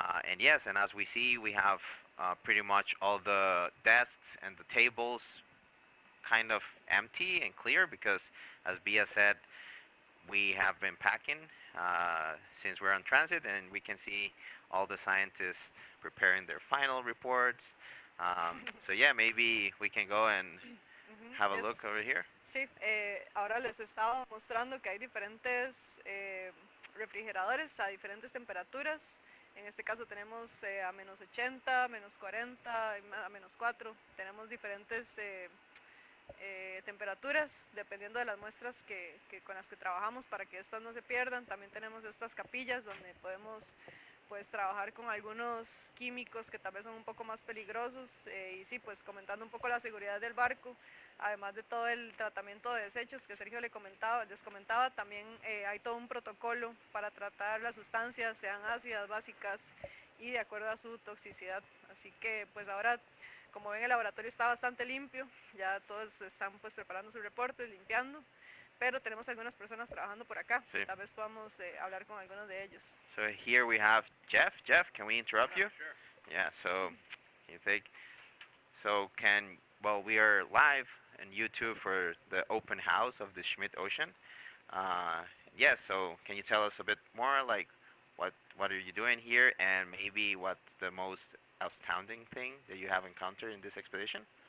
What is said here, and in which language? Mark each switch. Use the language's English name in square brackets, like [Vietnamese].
[English] And yes, and as we see, we have pretty much all the desks and the tables kind of empty and clear because, as Bia said, we have been packing since we're on transit, and we can see all the scientists preparing their final reports. So yeah, maybe we can go and have a Yes. look over here. [Spanish] Sí, ahora les estaba mostrando que hay diferentes refrigeradores a diferentes temperaturas. En este caso tenemos a menos 80, menos 40, a menos 4. Tenemos diferentes temperaturas dependiendo de las muestras con las que trabajamos para que estas no se pierdan. También tenemos estas capillas donde podemos pues trabajar con algunos químicos que tal vez son un poco más peligrosos y sí, pues comentando un poco la seguridad del barco, además de todo el tratamiento de desechos que Sergio les comentaba, también hay todo un protocolo para tratar las sustancias, sean ácidas, básicas y de acuerdo a su toxicidad. Así que pues ahora, como ven, el laboratorio está bastante limpio, ya todos están pues preparando sus reportes, limpiando, pero tenemos algunas personas trabajando por acá, Sí. tal vez podamos hablar con algunos de ellos. [English] So here we have Jeff. Jeff, can we interrupt you? Sure. Yeah. So can you take? So well, we are live on YouTube for the open house of the Schmidt Ocean. Yes. So can you tell us a bit more, like what are you doing here, and maybe what's the most astounding thing that you have encountered in this expedition?